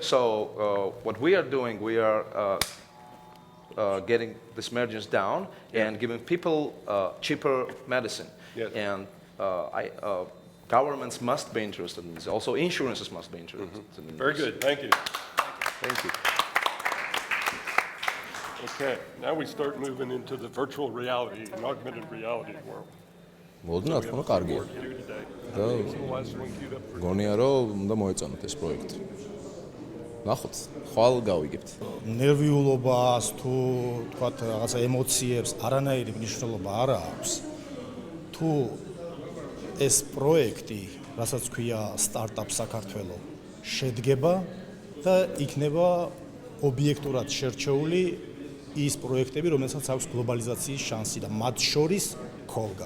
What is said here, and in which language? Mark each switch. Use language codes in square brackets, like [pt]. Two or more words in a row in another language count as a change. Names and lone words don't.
[en] So what we are doing, we are getting these margins down and giving people cheaper medicine. Yes. And governments must be interested in this. Also, insurances must be interested in this. Very good. Thank you. Thank you. Okay, now we start moving into the virtual reality and augmented reality world. [ka] მოდნა თქო კარგია. [en] What do you do today? [ka] და [en] What's the last one queued up for? [ka] გონია რომ უნდა მოეწონოთ ეს პროექტი. ნახოთ, ხვალ გავიგებთ. ნერვიულობას თუ თქვათ რაღაცა ემოციებს არანაირი მნიშვნელობა არ აქვს. თუ ეს პროექტი, რასაც ქვია სტარტაპ საქართველოს, შედგება და იქნება ობიექტურად შერჩეული ის პროექტები, რომელსაც აქვს გლობალიზაციის შანსი და მათ შორის QOLGA-ც.